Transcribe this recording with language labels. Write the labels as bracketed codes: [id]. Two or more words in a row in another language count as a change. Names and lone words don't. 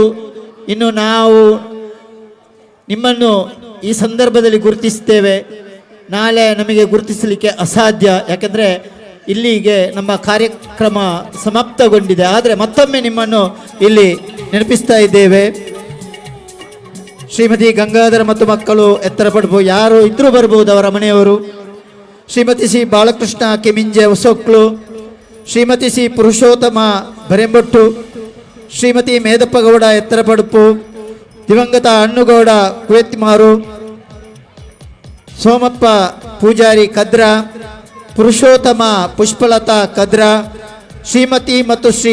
[kn] ಇನ್ನು ನಾವು ನಿಮ್ಮನ್ನು ಈ ಸಂದರ್ಭದಲ್ಲಿ ಗುರುತಿಸ್ತೇವೆ, ನಾಳೆ ನಮಗೆ ಗುರುತಿಸಲಿಕ್ಕೆ ಅಸಾಧ್ಯ, ಯಾಕೆಂದರೆ ಇಲ್ಲಿಗೆ ನಮ್ಮ ಕಾರ್ಯಕ್ರಮ ಸಮಾಪ್ತಗೊಂಡಿದೆ. ಆದರೆ ಮತ್ತೊಮ್ಮೆ ನಿಮ್ಮನ್ನು ಇಲ್ಲಿ ನೆನಪಿಸ್ತಾ ಇದ್ದೇವೆ. ಶ್ರೀಮತಿ ಗಂಗಾಧರ ಮತ್ತು ಮಕ್ಕಳು ಎತ್ತರ ಪಡುವು ಯಾರು ಇದ್ರೂ ಬರ್ಬೋದು ಅವರ ಮನೆಯವರು. ಶ್ರೀಮತಿ ಸಿ ಬಾಲಕೃಷ್ಣ ಕೆಮಿಂಜೆ ಹೊಸೊಕ್ಲು, ಶ್ರೀಮತಿ ಸಿ ಪುರುಷೋತ್ತಮ ಬರೆಂಬೊಟ್ಟು, ಶ್ರೀಮತಿ ಮೇದಪ್ಪಗೌಡ ಎತ್ತರ ಪಡುಪು, ದಿವಂಗತ ಹಣ್ಣುಗೌಡ ಕುವೆತ್ತಿಮಾರು, ಸೋಮಪ್ಪ ಪೂಜಾರಿ ಕದ್ರ, ಪುರುಷೋತ್ತಮ ಪುಷ್ಪಲತಾ ಕದ್ರ, ಶ್ರೀಮತಿ ಮತ್ತು ಶ್ರೀ